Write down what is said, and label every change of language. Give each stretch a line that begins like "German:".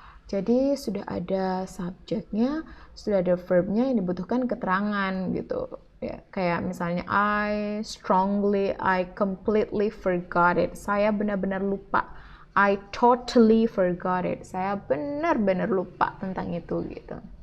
Indonesian: Jadi sudah ada subjeknya, sudah ada verbnya, yang dibutuhkan keterangan gitu. Ya, kayak misalnya
English: I completely forgot it.
Indonesian: Saya benar-benar lupa.
English: I totally forgot it.
Indonesian: Saya benar-benar lupa tentang itu gitu.